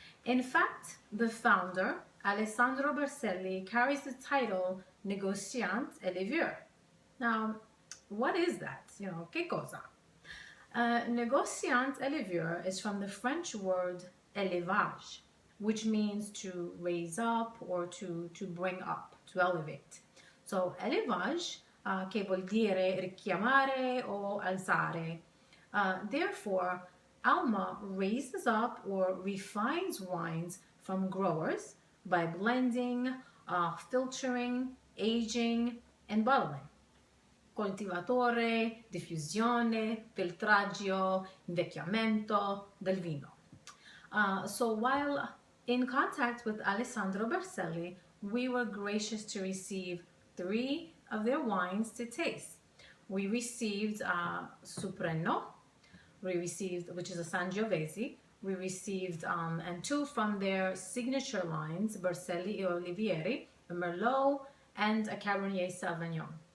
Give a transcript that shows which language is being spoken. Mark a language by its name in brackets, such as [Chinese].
[English] In fact, the founder, Alessandro Berselli, carries the title Negoziant Oliviere. Now, what is that? [Italian] Che cosa? [English] Négociant Oliviere is from the French word élevage, which means to raise up or to bring up, to elevate. [Italian] So élevage, che vuol dire richiamare o alzare. [English] Therefore, Alma raises up or refines wines from growers by blending, filtering, aging, and bottling. [Italian] Coltivatore, diffusione, filtraggio, invecchiamento del vino. [English] So while in contact with Alessandro Berselli, we were gracious to receive 3 of their wines to taste. We received Supreno, which is a Sangiovese. We received and 2 from their signature lines, Berselli e Olivieri, a Merlot, and a Cabernet Sauvignon.